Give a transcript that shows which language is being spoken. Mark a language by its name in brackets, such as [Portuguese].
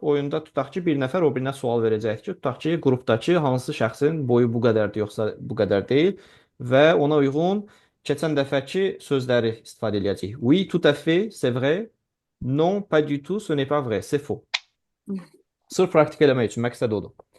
[Azerbaijani] Oyunda tutaq ki, bir nəfər o birinə sual verəcək ki, tutaq ki, qrupdakı hansı şəxsin boyu bu qədərdir, yoxsa bu qədər deyil və ona uyğun keçən dəfəki sözləri istifadə edəcəyik. [French] Oui, tout à fait, c'est vrai. Non, pas du tout, ce n'est pas vrai, c'est faux. [Azerbaijani] Sırf praktik eləmək üçün məqsəd odur.